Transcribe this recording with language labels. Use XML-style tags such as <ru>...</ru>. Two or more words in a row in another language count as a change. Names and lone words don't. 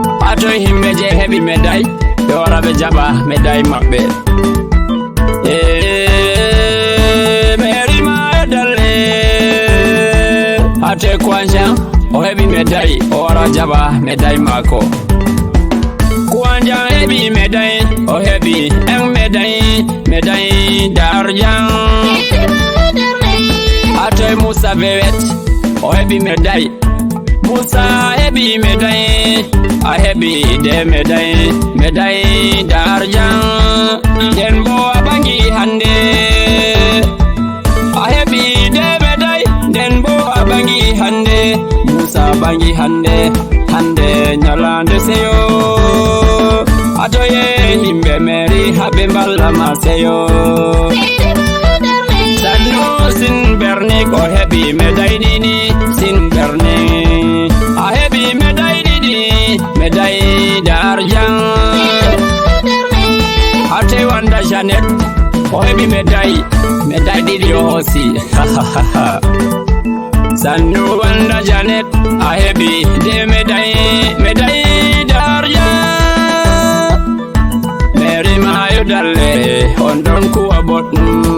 <ff>Ato himɓe je heɓi médaille, ɓe wara ɓe jaɓa médaille maɓɓe. Eh, Mary ma e darle. Ate Kwanja, o heɓi médaille, o wara jaɓa médaille mako. Kwanja heɓi médaille, o heɓi en médaille,</ff> <fr>médaille d'argent.</fr> <ff>Ate Moussa Vewet, o heɓi médaille. Moussa heɓi médaille, a heɓi de médaille,</ff> <fr>médaille d'argent.</fr> <ff>Nden bo a bangi hande, a heɓi de médaille, nden bo a bangi hande. Moussa bangi hande, hande nyalande seyo. Atoye himɓe Mary, ha ɓe mballa ma seyo. Sannu sin Bernick, o heɓi médaille ɗiɗi, sin Bernick. A heɓi médaille ɗiɗi,</ff> <fr>médaille d'argent.</fr> <ff>Ate Wanda Janet, o heɓi médaille, médaille ɗiɗi o hosi. Sannu Wanda Janet, a heɓi de médaille,</ff> <fr>médaille d'argent.</fr> <ff>Mary Mayo Dalle, on ɗon kuwa boɗɗum.</ff>